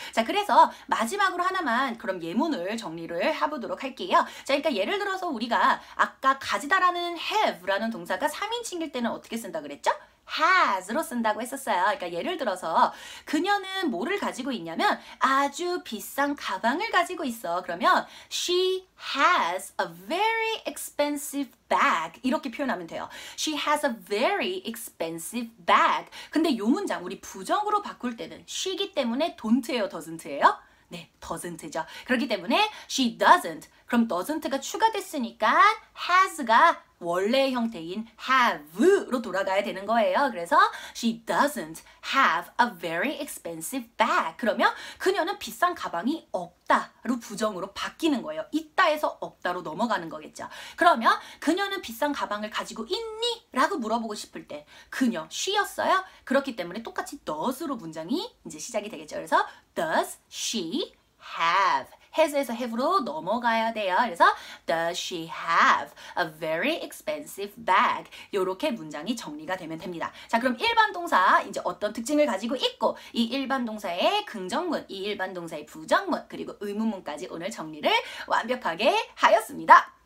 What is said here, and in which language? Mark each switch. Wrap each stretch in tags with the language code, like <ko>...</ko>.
<ko>자, 그래서 마지막으로 하나만 그럼 예문을 정리를 해보도록 할게요. 자, 그러니까 예를 들어서 우리가 아까 가지다라는 have라는 동사가 3인칭일 때는 어떻게 쓴다 그랬죠? has로 쓴다고 했었어요. 그러니까 예를 들어서 그녀는 뭐를 가지고 있냐면 아주 비싼 가방을 가지고 있어.</ko> <en>그러면 she has a very expensive bag 이렇게 표현하면 돼요. She has a very expensive bag.</en> <ko>근데 이 문장 우리 부정으로 바꿀 때는 she이기 때문에 don't예요, doesn't예요? 네, doesn't죠. 그렇기 때문에</ko> <en>she doesn't.</en> <ko>그럼 doesn't가 추가됐으니까 has가 원래의 형태인 have로 돌아가야 되는 거예요.</ko> <en>그래서 she doesn't have a very expensive bag.</en> <ko>그러면 그녀는 비싼 가방이 없다로 부정으로 바뀌는 거예요. 있다에서 없다로 넘어가는 거겠죠. 그러면 그녀는 비싼 가방을 가지고 있니? 라고 물어보고 싶을 때 그녀, she였어요. 그렇기 때문에 똑같이 does로 문장이 이제 시작이 되겠죠.</ko> <en>그래서 does she have?</en> <ko>has에서 have로 넘어가야 돼요.</ko> <en>그래서 does she have a very expensive bag?</en> <ko>이렇게 문장이 정리가 되면 됩니다. 자, 그럼 일반 동사 이제 어떤 특징을 가지고 있고 이 일반 동사의 긍정문, 이 일반 동사의 부정문 그리고 의문문까지 오늘 정리를 완벽하게 하였습니다.</ko>